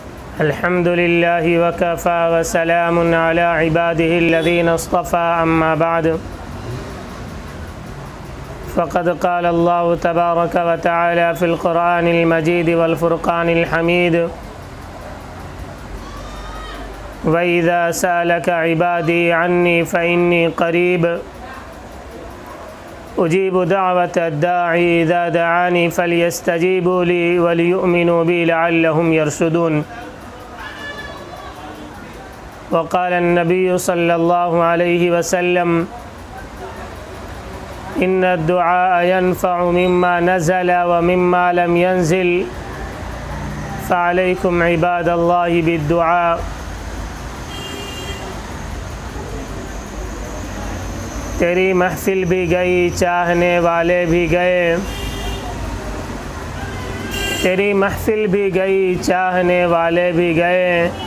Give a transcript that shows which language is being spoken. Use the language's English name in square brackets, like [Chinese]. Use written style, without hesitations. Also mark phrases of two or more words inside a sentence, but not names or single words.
[Arabic] الحمد لله وكفى وسلام على عباده الذين اصطفى أما بعد فقد قال الله تبارك وتعالى في القرآن المجيد والفرقان الحميد وإذا سألك عبادي عني فإني قريب أجيب دعوة الداع إذا دعان فليستجيبوا لي وليؤمنوا بي لعلهم يرشدون. وقال النبي صلى الله عليه وسلم إن الدعاء ينفع مما نزل ومما لم ينزل فعليكم عباد الله بالدعاء. [Hindi] तेरी महफ़िल भी गई, चाहने वाले भी गए। तेरी महफ़िल भी गई, चाहने वाले भी गए।